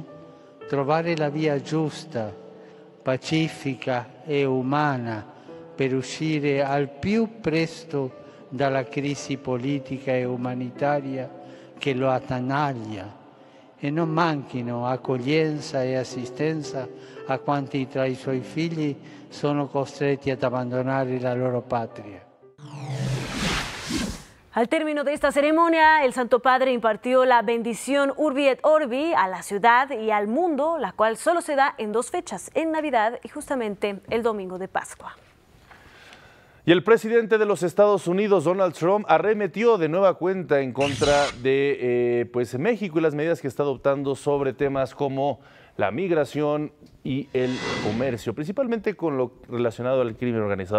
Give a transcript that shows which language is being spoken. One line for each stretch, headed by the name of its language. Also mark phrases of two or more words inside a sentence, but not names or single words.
Italian: trovare la via giusta, pacifica e umana per uscire al più presto dalla crisi politica e umanitaria che lo attanaglia e non manchino accoglienza e assistenza a quanti tra i suoi figli sono costretti ad abbandonare la loro patria.
Spanish: Al término de esta ceremonia, el Santo Padre impartió la bendición
Latin: Urbi et Orbi
Spanish: a la ciudad y al mundo, la cual solo se da en 2 fechas, en Navidad y justamente el domingo de Pascua. Y el presidente de los Estados Unidos, Donald Trump, arremetió de nueva cuenta en contra de México y las medidas que está adoptando sobre temas como la migración y el comercio, principalmente con lo relacionado al crimen organizado.